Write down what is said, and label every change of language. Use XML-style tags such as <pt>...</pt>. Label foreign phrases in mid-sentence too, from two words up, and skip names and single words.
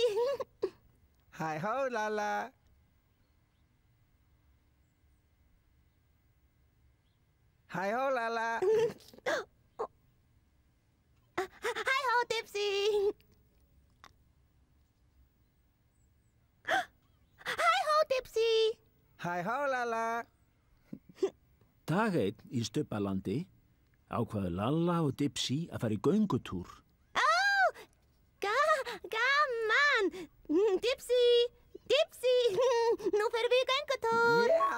<en>Hi-ho, Lala. Hi-ho, Lala. Hi-ho, Dipsy! Hi-ho, Dipsy! Hi-ho, Lala.</en> <is>Dag einn í Stubbalandi ákvaðu Lalla og Dipsy að fara í göngutúr. Gaman! Dipsy! Nú ferum við í göngutúr!</is>